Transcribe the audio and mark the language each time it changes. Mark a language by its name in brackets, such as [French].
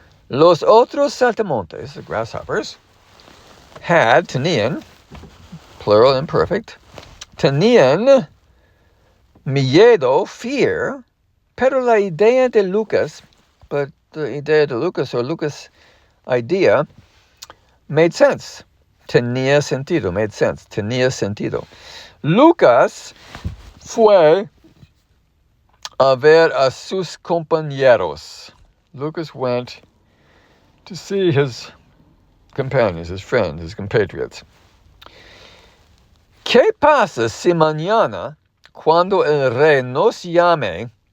[Spanish] Los otros saltamontes, [English] the grasshoppers, [Spanish] tenían, [English] plural imperfect, [Spanish] tenían miedo, fear, pero la idea de Lucas, [English] but the idea [Spanish] de Lucas, [English] or Lucas' idea, made sense. [Spanish] tenía sentido, [English] made sense, [Spanish] tenía sentido. Lucas fue a ver a sus compañeros. [English] Lucas went to see his companions, his friends, his compatriots. [Spanish] ¿Qué pasa si mañana, cuando el rey nos llame?